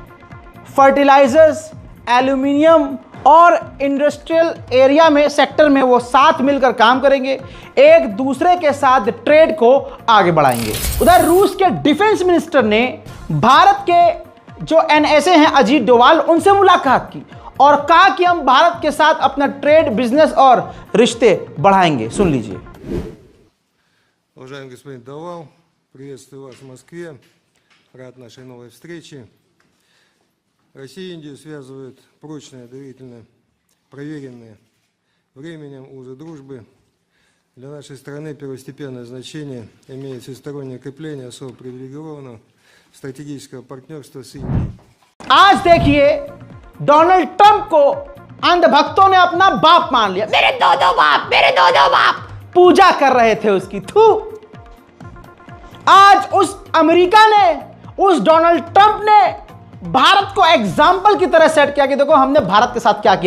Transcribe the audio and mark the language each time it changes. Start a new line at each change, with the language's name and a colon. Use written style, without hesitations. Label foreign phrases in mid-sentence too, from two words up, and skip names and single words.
Hindi: फर्टिलाइजर्स, एल्यूमिनियम और
English: industrial area
Hindi: में, सेक्टर में वो साथ मिलकर काम करेंगे, एक दूसरे के साथ ट्रेड को आगे बढ़ाएंगे। उधर रूस के
English: defense minister
Hindi: ने भारत के जो एनएसए हैं अजीत डोवाल, उनसे मुलाकात की और कहा कि हम भारत के साथ अपना ट्रेड, बिजनेस और रिश्ते बढ़ाएंगे। सुन लीजिए।
Russian: Уважаемый господин Довал, приветствую вас в Москве. Рад нашей новой встрече. Россию и Индию связывают прочные, доверительно проверенные временем узы дружбы. Для нашей страны первостепенное значение имеет всестороннее укрепление особо привилегированного стратегического партнерства с Индией.
Hindi: आज देखिए, डोनाल्ड ट्रंप को अंधभक्तों ने अपना बाप मान लिया। मेरे दो बाप, मेरे दो बाप, पूजा कर रहे थे उसकी। थू। आज उस अमेरिका ने, उस डोनाल्ड ट्रंप ने भारत को एग्जाम्पल की तरह सेट किया कि देखो हमने भारत के साथ क्या किया।